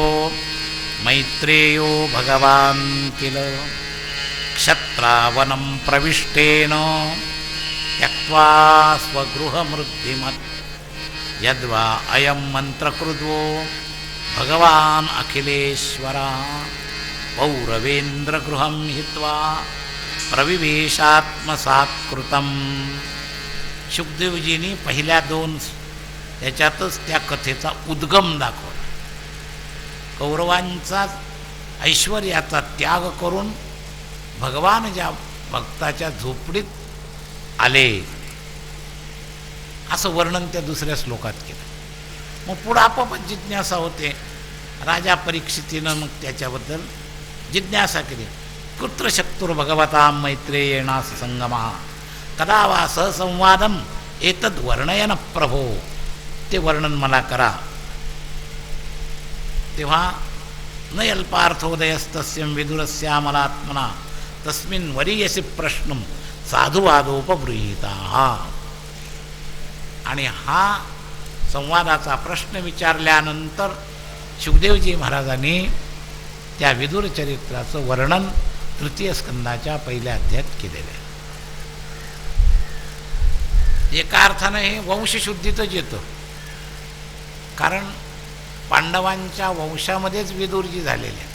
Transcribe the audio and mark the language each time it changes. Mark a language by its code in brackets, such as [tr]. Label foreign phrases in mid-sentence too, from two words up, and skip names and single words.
[sa] मैत्रेयो भगवान् किल क्षत्रावनं प्रविष्टेन त्यक्त्वा स्वगृहमृद्धिमत् यद्वा अयं मन्त्रकृद्वो भगवान् अखिलेश्वरः पौरवेन्द्रगृहं हित्वा प्रविवेशात्मसात्कृतम्। [mr] शुकदेवजींनी पहिल्या दोन याच्यातच त्या कथेचा उद्गम दाखवला। कौरवांचा ऐश्वर्याचा त्याग करून भगवान ज्या भक्ताच्या झोपडीत आले असं वर्णन त्या दुसऱ्या श्लोकात केलं। मग पुढं आपोआप जिज्ञासा होते। राजा परीक्षितीनं मग त्याच्याबद्दल जिज्ञासा केली। [sa] कुत्र शक्तुर्भगवता मैत्रेयेण संगमः कदा वा सहसंवादम एतद् वर्णयन प्रभो, [mr] ते वर्णन मला करा। [sa] तेव्हा न अल्पार्थोदयस्तस्यं विदुरस्यामलात्मना तस्मिन् वरीयसि प्रश्नं साधुवादोपगृहीताः। [mr] आणि हा संवादाचा प्रश्न विचारल्यानंतर शुकदेवजी महाराजांनी त्या विदुर चरित्राचं वर्णन तृतीय स्कंदाच्या पहिल्या अध्यायात केलेलं आहे। एका अर्थानं हे वंशशुद्धीतच येतं, कारण पांडवांच्या वंशामध्येच विदुरजी झालेले आहेत।